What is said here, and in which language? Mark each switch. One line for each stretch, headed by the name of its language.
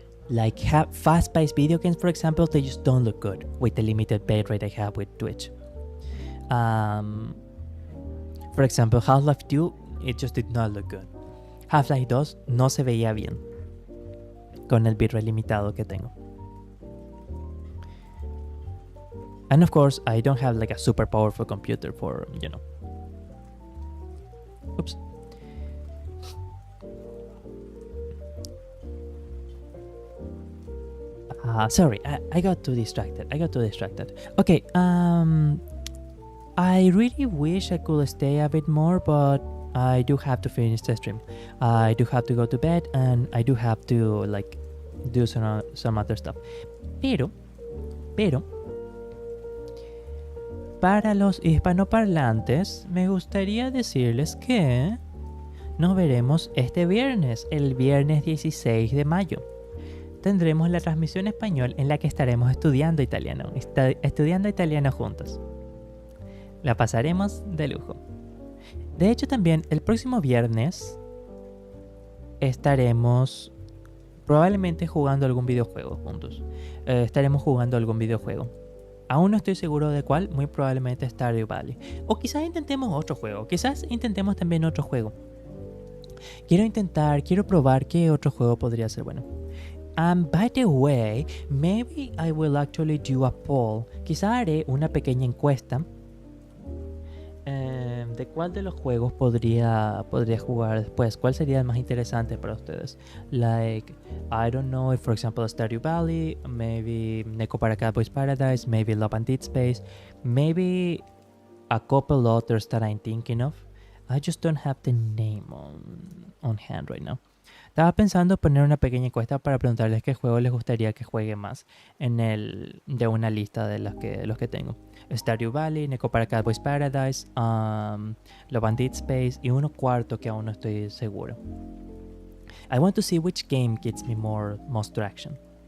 English: Like fast-paced video games, for example, they just don't look good with the limited bitrate I have with Twitch. For example, Half-Life 2, it just did not look good.
Spanish: Half-Life 2 no se veía bien con el bitrate limitado que tengo.
English: And of course, I don't have like a super powerful computer for, you know. Oops. Sorry, I got too distracted. Okay, I really wish I could stay a bit more, but I do have to finish the stream. I do have to go to bed, and I do have to like do some other stuff.
Spanish: Pero, para los hispanoparlantes, me gustaría decirles que nos veremos este viernes, el viernes 16 de mayo. Tendremos la transmisión español en la que estaremos estudiando italiano juntos. La pasaremos de lujo. De hecho, también el próximo viernes estaremos probablemente jugando algún videojuego juntos. Estaremos jugando algún videojuego. Aún no estoy seguro de cuál, muy probablemente Stardew Valley. O quizás intentemos otro juego, quizás intentemos también otro juego. Quiero probar qué otro juego podría ser bueno.
English: By the way, maybe I will actually do a poll.
Spanish: Quizá haré una pequeña encuesta de cuál de los juegos podría jugar después. ¿Cuál sería el más interesante para ustedes?
English: Like, I don't know if, for example, Stardew Valley, maybe Neko para Cowboys Paradise, maybe Love and Dead Space, maybe a couple others that I'm thinking of. I just don't have the name on hand right now.
Spanish: Estaba pensando poner una pequeña encuesta para preguntarles qué juego les gustaría que juegue más de una lista de los que tengo. Stardew Valley, Neko para Cowboys Paradise, Love and Dead Space y uno cuarto que aún no estoy seguro.
English: I want to see which game gives me most traction.